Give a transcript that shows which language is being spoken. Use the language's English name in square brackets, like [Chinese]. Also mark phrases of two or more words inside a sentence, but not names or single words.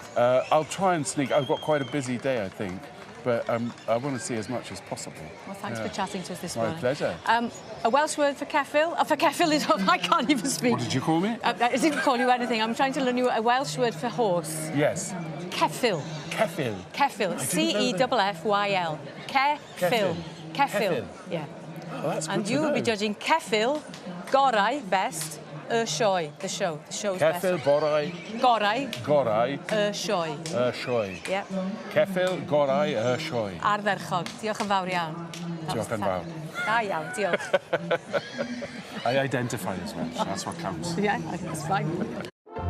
[English] I'll try and sneak, I've got quite a busy day, I think, but I want to see as much as possible. Well, thanks for chatting to us this morning. My pleasure. A Welsh word for Ceffyl? For Ceffyl is, I can't even speak. What did you call me? I didn't call you anything. I'm trying to learn you a Welsh word for horse. Yes. [Welsh] Ceffyl. Ceffyl. Ceffyl. C-E-F-F-Y-L. Ceffyl. Ceffyl. [English] Yeah. Oh, that's good and you will be judging [Welsh] Ceffyl Gorau'r [English] best [Welsh] y Sioe. [English] The show's best. [Welsh] Ceffyl Gorau'r. Gorau. Y Sioe. Y Sioe. [English] Yeah. [Welsh] Ceffyl Gorau'r Sioe. Ardderchog. Diolch yn fawr iawn. Diolch yn fawr. Da iawn, diolch. [English] I identify as Welsh, that's what counts. Yeah, that's fine.